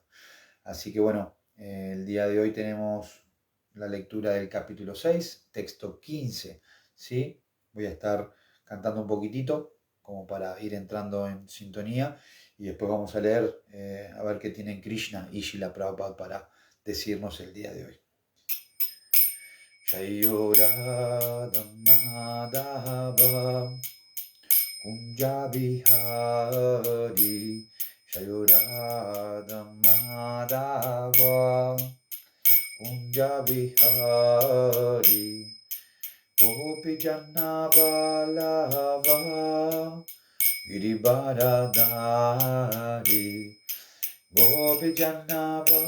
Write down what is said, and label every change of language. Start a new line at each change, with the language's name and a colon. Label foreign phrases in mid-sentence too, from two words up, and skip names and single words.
Spanish: Así que bueno, el día de hoy tenemos la lectura del capítulo 6, texto 15, ¿sí? Voy a estar cantando un poquitito como para ir entrando en sintonía y después vamos a leer a ver qué tienen Krishna y Srila Prabhupada para decirnos el día de hoy.
Sanskrit: जय राधा माधव कुञ्ज बिहारी जय राधा माधव कुञ्ज बिहारी गोपी जन वल्लभ गिरिवरधारी गोपी जन